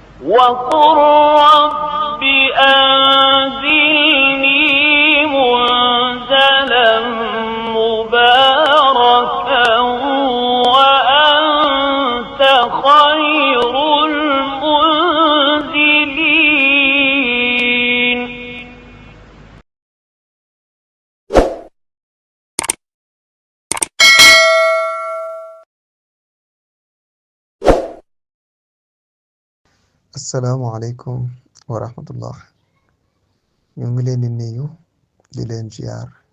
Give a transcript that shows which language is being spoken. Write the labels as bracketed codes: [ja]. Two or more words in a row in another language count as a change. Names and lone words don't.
[ar] وقل رب أنزلني منزلا مباركا وأنت خير المنزلين. السلام عليكم ورحمة الله. [wo] ñu ngi leen di nuyu di leen ziar.